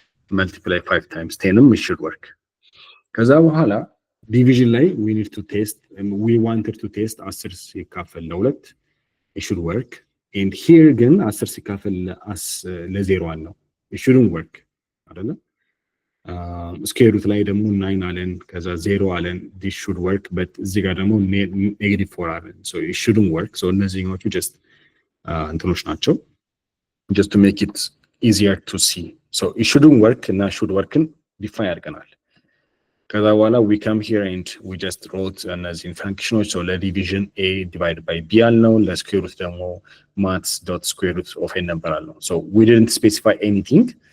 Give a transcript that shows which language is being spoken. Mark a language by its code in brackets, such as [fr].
[en] multiply 5 times 10 it should work. ከዛ በኋላ division ላይ we need to test, we wanted to test 10 [am] ሲካፈል ለ2 [en] it should work. and here ግን 10 [am] ሲካፈል ለ0 አለው [en] it shouldn't work አይደለ? [am] ስኩዌር ሩት ላይ ደግሞ 9 አለን ከዛ 0 አለን [en] this should work, but [am] እዚህ ጋር ደግሞ -4 አለን [en] so it shouldn't work. so እነዚህኞቹ just [am] እንትኖች ናቸው [en] just to make it easier to see. so it shouldn't work እና should workን [am] ዲፋይን አድርገናል። ከዛ በኋላ [en] we come here and we just wrote እነዚህን ፈንክሽኖች so ለዲቪዥን a divided by b [am] አልነው፣ ለስኩዌር ሩት ደግሞ [en] maths.square root of a number አልነው። so we didn't specify anything።